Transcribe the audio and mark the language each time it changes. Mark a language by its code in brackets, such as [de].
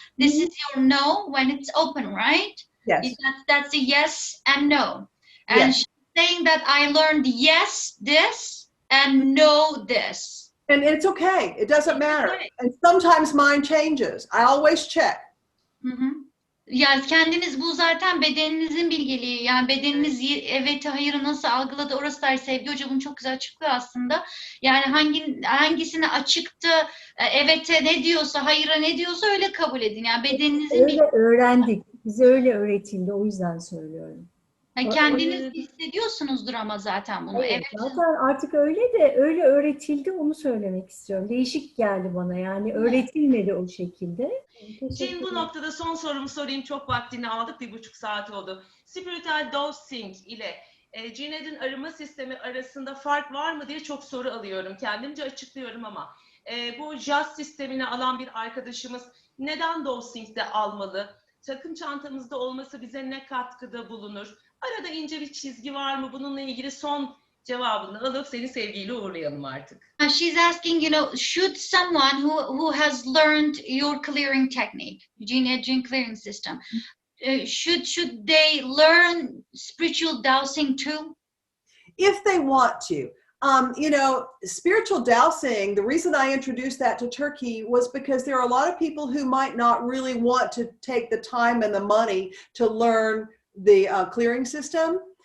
[en] This is your no when it's open, right? Yes. That's a yes and no. And Yes. she's saying that I learned yes this and no this. And it's okay. It doesn't matter. Okay. And sometimes mine changes. I always check. Hı hı. [tr] Ya kendiniz bu zaten bedeninizin bilgeliği. Yani bedeniniz evet hayırı nasıl algıladı orası da Sevgi Hoca bunu çok güzel açıklıyor aslında. Yani hangisine açıktı, evete ne diyorsa, hayıra ne diyorsa öyle kabul edin. Yani bedeninizin Öyle öğrendik. Bize öyle öğretildi. O yüzden söylüyorum. Yani kendiniz hissediyorsunuzdur ama zaten bunu. Evet, zaten artık öyle de öyle öğretildi onu söylemek istiyorum. Değişik geldi bana yani öğretilmedi o şekilde. Şimdi bu noktada son sorumu sorayım. Çok vaktini aldık. 1,5 saat oldu. Spiritual dosing ile Jean Adrienne Arınma Sistemi arasında fark var mı diye çok soru alıyorum. Kendimce açıklıyorum ama bu JAS sistemini alan bir arkadaşımız neden dosing'de almalı? Takım çantamızda olması bize ne katkıda bulunur? Arada ince bir çizgi var mı? Bununla ilgili son cevabını alıp seni sevgiyle uğurlayalım artık. [en] She's asking, you know, should someone who has learned your clearing technique, Jean Adrienne clearing system, should they learn spiritual dowsing too? If they want to. You know, spiritual dowsing, the reason I introduced that to Turkey was because there are a lot of people who might not really want to take the time and the money to learn the clearing system.